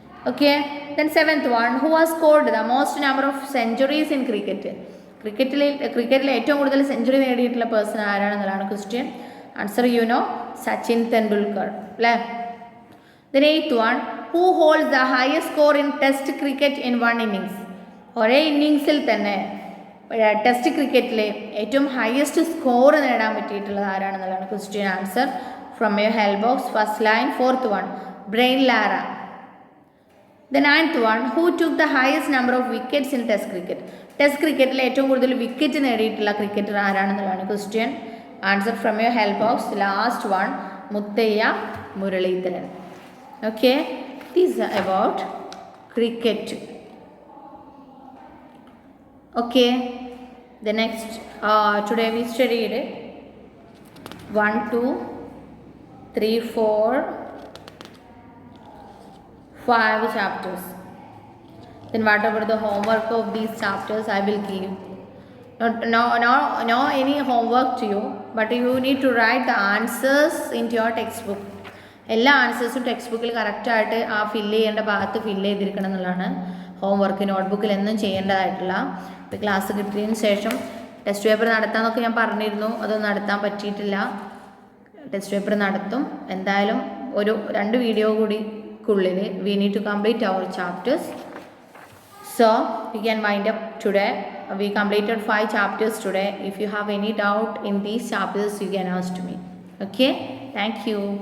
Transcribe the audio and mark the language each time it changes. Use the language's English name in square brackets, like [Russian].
[English] Okay, then seventh one, who has scored the most number of centuries in cricket? [Malayalam] ക്രിക്കറ്റിൽ ഏറ്റവും കൂടുതൽ century നേടിയിട്ടുള്ള person ആരാണെന്നുള്ളതാണ് question. [English] Answer you know, Sachin Tendulkar അല്ലേ. Then eighth one, who holds the highest score in test cricket in one innings? [Malayalam] ഒരേ ഇന്നിങ്സിൽ തന്നെ test ക്രിക്കറ്റിലെ ഏറ്റവും ഹയസ്റ്റ് സ്കോർ നേടാൻ പറ്റിയിട്ടുള്ളത് ആരാണെന്നുള്ളതാണ് question. [English] Answer from your help box. First line fourth one, Brian Lara. The ninth one, who took the highest number of wickets in test cricket? [Malayalam] Test ക്രിക്കറ്റിൽ ഏറ്റവും കൂടുതൽ wicket നേടിയിട്ടുള്ള cricketer ആരാണെന്നുള്ളതാണ് question. [English] Answer from your help box. Last one, Muttiah Muralitharan. Okay, this about cricket. Okay, the next today we studied 1 2 3 4 5 chapters. Then what about the homework of these chapters? I will give no any homework to you, but you need to write the answers into your textbook. [Malayalam] എല്ലാ ആൻസേഴ്സും text ബുക്കിൽ കറക്റ്റായിട്ട് ആ fill ചെയ്യേണ്ട ഭാഗത്ത് fill ചെയ്തിരിക്കണം എന്നുള്ളതാണ് homework. നോട്ട്ബുക്കിൽ എന്നും ചെയ്യേണ്ടതായിട്ടുള്ള. ഇപ്പോൾ ക്ലാസ് കിട്ടിയതിന് ശേഷം ടെസ്റ്റ് പേപ്പർ നടത്താമെന്നൊക്കെ ഞാൻ പറഞ്ഞിരുന്നു, അതൊന്നും നടത്താൻ പറ്റിയിട്ടില്ല. ടെസ്റ്റ് പേപ്പർ നടത്തും എന്തായാലും. ഒരു 2 വീഡിയോ കൂടി [English] we need to complete our chapters, so we can wind up today. We completed 5 chapters today. If you have any doubt in these chapters, you can ask me. Okay, thank you.